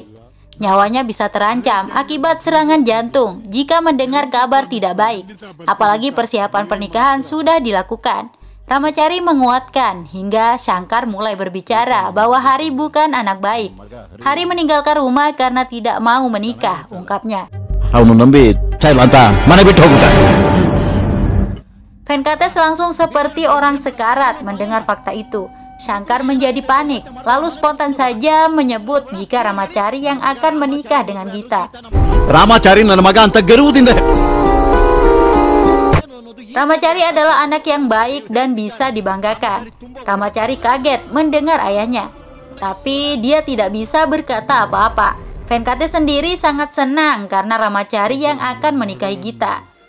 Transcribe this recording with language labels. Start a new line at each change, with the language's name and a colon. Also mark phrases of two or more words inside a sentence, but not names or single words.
Indonesian: Nyawanya bisa terancam akibat serangan jantung jika mendengar kabar tidak baik. Apalagi persiapan pernikahan sudah dilakukan. Ramacari menguatkan hingga Shankar mulai berbicara bahwa Hari bukan anak baik. Hari meninggalkan rumah karena tidak mau menikah, ungkapnya.
Kannada: ಅವನು ನಂಬಿ ಚಾಯ್ಲ ಅಂತ ಮನೆ ಬಿಟ್ಟು ಹೋಗ್ಬಿಟ್ಟ.
Indonesian: Venkatesh langsung seperti orang sekarat mendengar fakta itu. Shankar menjadi panik, lalu spontan saja menyebut jika Ramacari yang akan menikah dengan Gita.
Kannada: ರಾಮಾಚಾರಿ ನನ್ನ ಮಗ ಅಂತ ಗರ್ವದಿಂದ.
Indonesian: Ramacari adalah anak yang baik dan bisa dibanggakan. Ramacari kaget mendengar ayahnya, tapi dia tidak bisa berkata apa-apa. Venkatesh sendiri sangat senang karena Ramacari yang akan menikahi Gita.